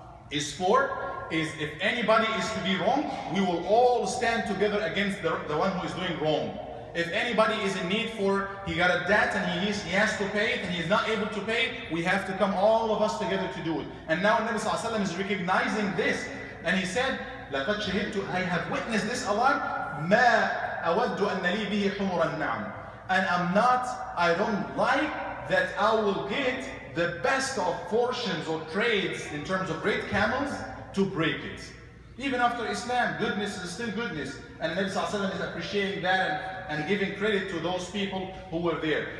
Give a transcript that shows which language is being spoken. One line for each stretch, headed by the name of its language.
English: Is if anybody is to be wrong, we will all stand together against the one who is doing wrong. If anybody is in need he got a debt and he has to pay it and he is not able to pay it, we have to come all of us together to do it. And now Nabi Sallallahu Alaihi Wasallam is recognizing this.
Arabic: And he said, لَقَدْ شَهِدْتُ,
English: I have witnessed this ally,
Arabic: مَا أَوَدُّ أَنَّ لِي بِهِ حُمُرَ النَّعْمِ.
English: And I don't like that I will get the best of fortunes or trades in terms of great camels to break it. Even after Islam, goodness is still goodness. And Nabi Sallallahu Alaihi Wasallam is appreciating that and giving credit to those people who were there.